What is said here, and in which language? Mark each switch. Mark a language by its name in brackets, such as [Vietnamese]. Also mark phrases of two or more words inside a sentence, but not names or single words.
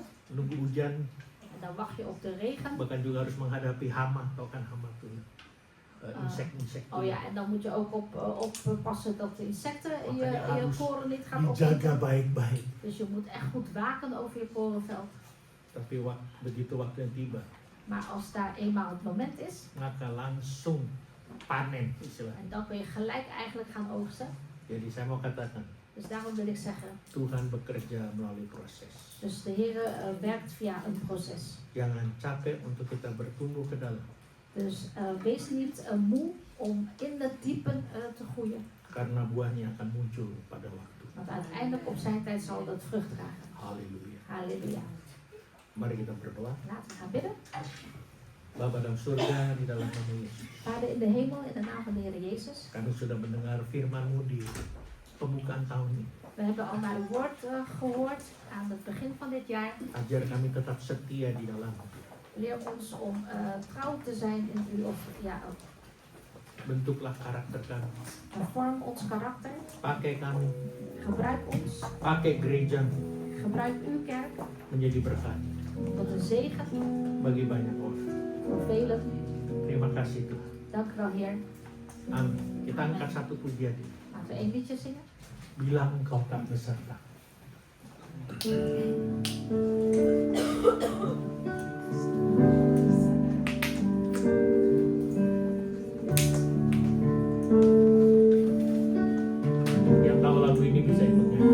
[Indonesian] nunggu hujan, [Dutch] En dan wacht je op de regen. [Indonesian] bahkan juga harus menghadapi hama, tau kan hama tuh, insek-insek. [Dutch] Oh ja, en dan moet je ook oppassen dat de insecten [Indonesian] Makanya [Dutch] je [Indonesian] harus [Dutch] koren niet gaan [Indonesian] dijaga [Dutch] opeten. [Indonesian] baik-baik. [Dutch] Dus je moet echt goed waken over je korenveld. [Indonesian] Tapi begitu waktu yang tiba, [Dutch] Maar als daar eenmaal het moment is, [Indonesian] maka langsung panen istilahnya. [Dutch] en dan kun je gelijk eigenlijk gaan oogsten. [Indonesian] Jadi saya mau katakan, [Dutch] Dus daarom wil ik zeggen, [Indonesian] Tuhan bekerja melalui proses. [Dutch] dus de Heer werkt via een proces. [Indonesian] Jangan capek untuk kita bertumbuh ke dalam. [Dutch] Dus wees niet moe om in het diepen te groeien. [Indonesian] Karena buahnya akan muncul pada waktu. [Dutch] Want uiteindelijk op zijn tijd zal dat vrucht dragen. [Indonesian] Haleluya. [Dutch] Halleluja. [Indonesian] Mari kita berdoa. [Dutch] Laten we gaan bidden. [Indonesian] Bapa dalam surga, di dalam nama Yesus, [Dutch] Vader in de hemel, in de naam van de Heer Jezus. [Indonesian] kami sudah mendengar firman-Mu di pembukaan tahun ini. [Dutch] We hebben al naar uw woord gehoord aan het begin van dit jaar. [Indonesian] Ajar kami tetap setia di dalam. [Dutch] Leer ons om trouw te zijn in u. [Indonesian] Bentuklah karakter kami. [Dutch] Vorm ons karakter. [Indonesian] Pakai kami, [Dutch] Gebruik ons. [Indonesian] pakai gereja [Dutch] Gebruik uw kerk [Indonesian] menjadi berkat [Dutch] tot een zegen [Indonesian] bagi banyak orang. [Dutch] voor velen. [Indonesian] Terima kasih Tuhan. [Dutch] Dank u wel, Heer. [Indonesian] Amin. [Dutch] Kita angkat satu pujian. [Indonesian] Laten we één liedje zingen. Bilang engkau tak beserta. Yang tahu lagu ini bisa ikut nyanyi.